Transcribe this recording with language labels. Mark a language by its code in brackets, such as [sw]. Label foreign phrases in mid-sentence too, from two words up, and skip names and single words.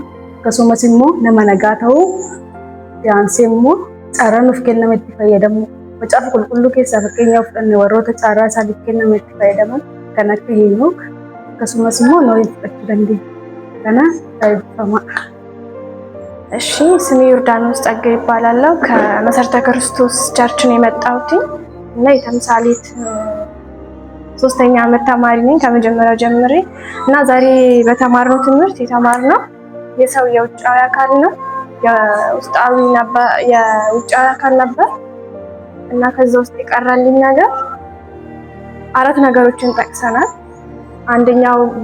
[om] Akkasumas immoo nama nagaa ta'uu, yaansee immoo carraa nuuf kenname itti fayyadamu. Macaafa qulqulluu keessaa fakkeenyaaf fudhanne warroota carraa isaaniif kenname itti fayyadaman kan akka Henook akkasumas immoo Noheen fudhachuu dandeenya. Kana taa'ifama. [am] እሺ ስሜ ዮርዳኖስ ጸጋ ይባላለሁ። ከመሰረተ ክርስቶስ ቸርች ነው የመጣሁት እና የተምሳሌት 3ኛ ዓመት ተማሪ ነኝ ከመጀመሪያው ጀምሬ እና ዛሬ በተማርነው ትምህርት የተማርነው የሰው የውጫዊ አካል ነው የውጫዊ አካል ነበር እና ከዛ ውስጥ የቀረልኝ ነገር 4 ነገሮችን ጠቅሰናል። አንደኛው